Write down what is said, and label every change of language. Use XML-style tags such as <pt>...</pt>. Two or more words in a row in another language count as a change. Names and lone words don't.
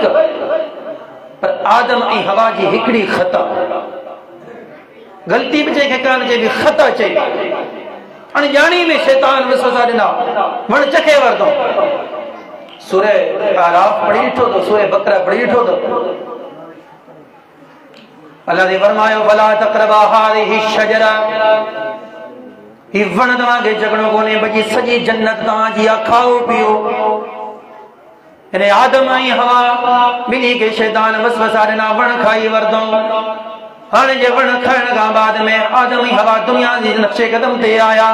<sd>पर आदम ऐं हवा जी हिकिड़ी ख़ता, ग़लती बि जंहिंखे कान चइबी, ख़ता चइबी। अणजाणी में शैतान वसवसा ॾिना, वण चखे वरितो। सूरह आराफ पढ़ी ॾिठो तो, सूरह बकरा पढ़ी ॾिठो तो। अल्लाह ने फरमायो</sd> <ar>فلا تقربا هذه الشجرة,</ar> <sd>ही वण तव्हांखे जगणो कोन्हे, बल्कि सॼी जन्नत तव्हांजी आहे, खाओ पियो। हिन आदम ऐं हवा ॿिन्ही खे शैतान वसवसा ॾिना, वण खाई वरितो। हाणे जे वण खाइण खां बाद में आदम ऐं हवा दुनिया जे नक्शे कदम ते आया।</sd>